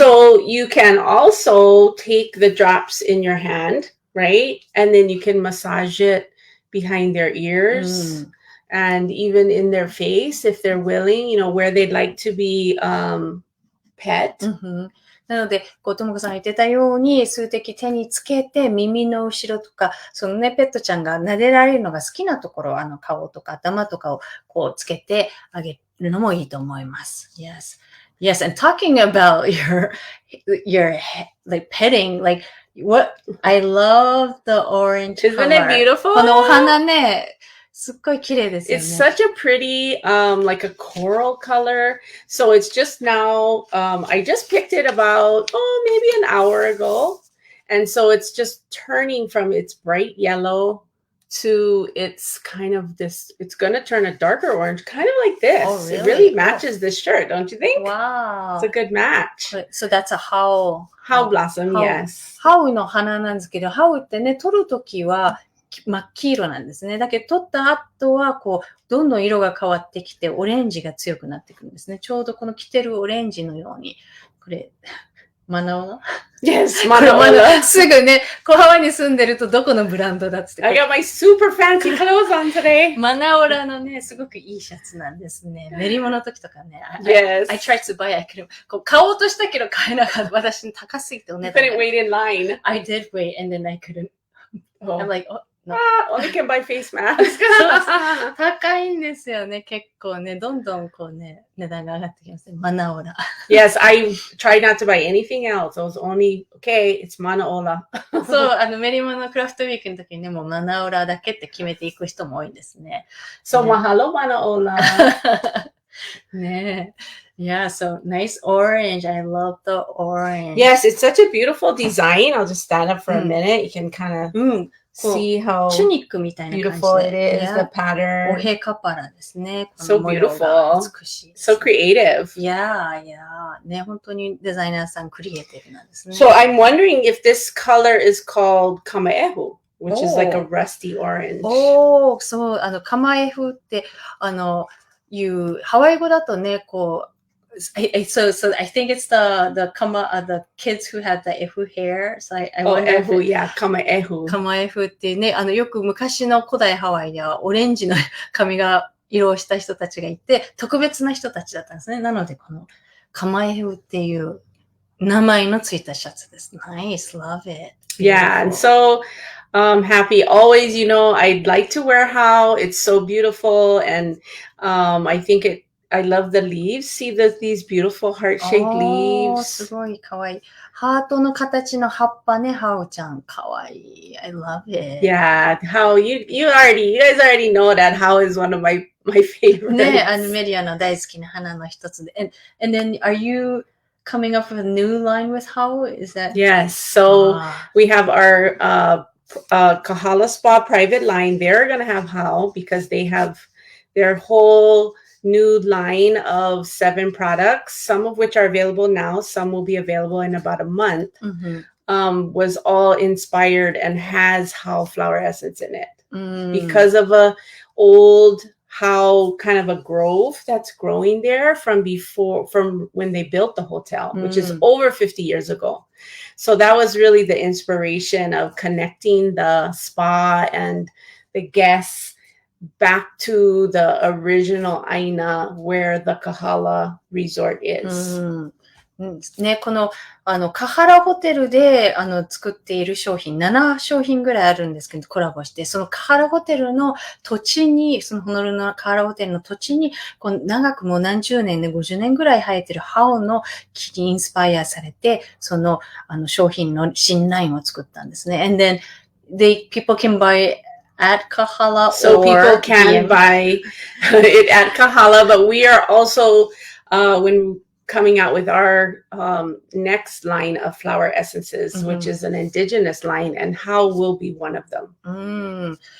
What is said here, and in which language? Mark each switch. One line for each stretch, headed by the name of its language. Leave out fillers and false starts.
English: So you can also take the drops in your hand, right? And then you can massage it behind their ears and even in their face if they're willing, where they'd like to be pet.
Japanese: なので、ともこさんが言ってたように、数滴手につけて、耳の後ろとか、ペットちゃんが撫でられるのが好きなところ、顔とか頭とかをこうつけてあげるのもいいと思います。
English: Yes, and talking about your like petting, like I love the orange color. Isn't it beautiful?
Japanese: このお花ね、すっごい綺麗ですよね。
English: It's such a pretty, like a coral color. So it's just now, I just picked it about, maybe an hour ago. And so it's just turning from its bright yellow to its kind of this, it's going to turn a darker orange, kind of like this. Oh, really? It really matches this shirt, don't you think? Wow. It's a good match. So that's a how blossom, yes.
Japanese: ハウの花なんですけど、ハウってね、取るときは真っ黄色なんですね。だけど取った後は、こう、どんどん色が変わってきて、オレンジが強くなってくるんですね。ちょうどこの着てるオレンジのように、これ、マナオラ
English: Yes, マナオラ。
Japanese: すぐね、ハワイに住んでるとどこのブランドだっつって。
English: I got my super fancy clothes on today.
Japanese: マナオラのね、すごくいいシャツなんですね。練り物の時とかね。
English: Yes. I tried to buy it.
Japanese: こう買おうとしたけど買えなかった。私高すぎてお値段。
English: You couldn't wait in line. I did wait and then I couldn't. I'm like, only can buy face masks.
Japanese: 高いんですよね。結構ね、どんどんこうね、値段が上がってきますね。マナオラ。
English: Yes, I tried not to buy anything else. I was only, okay, it's マナオラ。
Japanese: そう、メリモのクラフトウィークの時にね、もうマナオラだけって決めていく人も多いんですね。
English: So, mahalo マナオラ。ねえ。Yeah, so nice orange. I love the orange. Yes, it's such a beautiful design. I'll just stand up for a minute. You can kind of see how
Japanese: チュニックみたいな感じで。
English: beautiful it is, the pattern.
Japanese: おへカパラですね。
English: So beautiful.
Japanese: 美しい。
English: So creative. Yeah.
Japanese: ね、本当にデザイナーさんクリエイティブなんですね。
English: So I'm wondering if this color is called kamaehu, which is like a rusty orange.
Japanese: そう、カマエフって、ハワイ語だとね、こう、
English: So I think it's the kids who had the ehu hair. So I wonder if kamaehu.
Japanese: カマエフってね、よく昔の古代ハワイではオレンジの髪が色をした人たちがいて、特別な人たちだったんですね。なので、このカマエフっていう名前のついたシャツです。
English: Nice, love it. Yeah, and so happy. Always, I'd like to wear how it's so beautiful, and I think I love the leaves. See these beautiful heart-shaped leaves.
Japanese: すごいかわいい。ハートの形の葉っぱね、ハウちゃん。かわいい。
English: I love it. Yeah, how you guys already know that how is one of my favorites.
Japanese: ね、メリアの大好きな花の一つで。
English: And then, are you coming up with a new line with how? Is that? Yes. So we have our Kahala Spa private line. They're going to have how because they have their whole new line of 7 products, some of which are available now, some will be available in about a month, was all inspired and has how flower essence in it because of a old how kind of a grove that's growing there from when they built the hotel, which is over 50 years ago. So that was really the inspiration of connecting the spa and the guests back to the original Aina where the Kahala resort is.
Japanese: ね、この、カハラホテルで、作っている商品、7商品ぐらいあるんですけど、コラボして、そのカハラホテルの土地に、そのホノルルのカハラホテルの土地に、この長くもう何十年で、50年ぐらい生えてるハオの木にインスパイアされて、その、商品の新ラインを作ったんですね。
English: And then, people can buy at Kahala so people can buy it at Kahala, but we are also, when coming out with our next line of flower essences, which is an indigenous line, and how will be one of them.